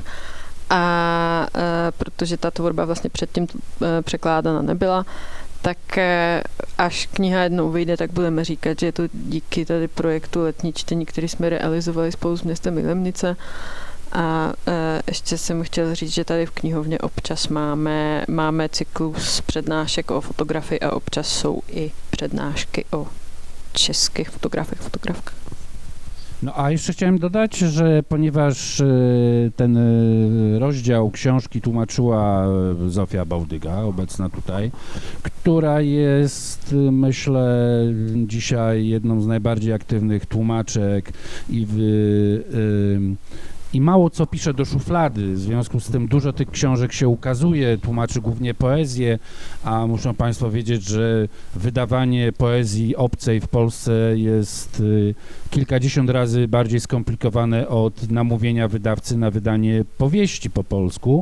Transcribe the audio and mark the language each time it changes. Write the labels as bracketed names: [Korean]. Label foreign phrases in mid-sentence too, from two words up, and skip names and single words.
[Czech] A protože ta tvorba vlastně předtím překládána nebyla, tak až kniha jednou vyjde, tak budeme říkat, že je to díky tady projektu Letní čtení, který jsme realizovali spolu s městem Ilemnice. A ještě jsem chtěl říct, že tady v knihovně občas máme cyklus přednášek o fotografii a občas jsou i přednášky o českých fotografech, fotografkách. [Polish] No a jeszcze chciałem dodać, że ponieważ ten rozdział książki tłumaczyła Zofia Bałdyga, obecna tutaj, która jest, myślę, dzisiaj jedną z najbardziej aktywnych tłumaczek i mało co pisze do szuflady, w związku z tym dużo tych książek się ukazuje, tłumaczy głównie poezję, a muszą Państwo wiedzieć, że wydawanie poezji obcej w Polsce jest kilkadziesiąt razy bardziej skomplikowane od namówienia wydawcy na wydanie powieści po polsku.